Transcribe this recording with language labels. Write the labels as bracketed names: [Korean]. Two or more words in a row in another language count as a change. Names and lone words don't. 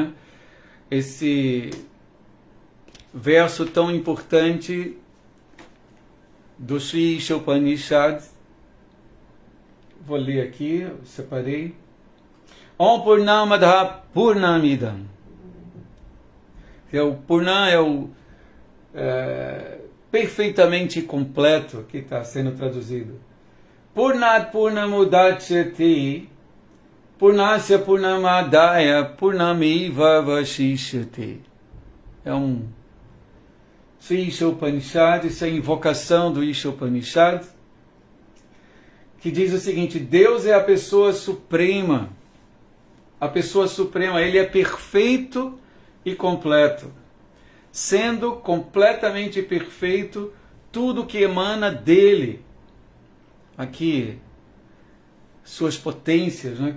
[Portuguese] Esse verso tão importante do Sri Isha Upanishad. Vou ler aqui, separei. [Sanskrit] ॐ पूर्णमद पूर्णमिदम्. [Portuguese] O Purna é o perfeitamente completo, que está sendo traduzido. [Sanskrit] पूर्णात् पूर्णमुदच्यते पूर्णस्य पूर्णमादाय पूर्णमिव वशिष्यते. [Portuguese] É um Sri Isha Upanishad, isso é a invocação do Isha Upanishad, que diz o seguinte: Deus é a pessoa suprema. A pessoa suprema, ele é perfeito e completo. Sendo completamente perfeito, tudo que emana dele, aqui, suas potências, né?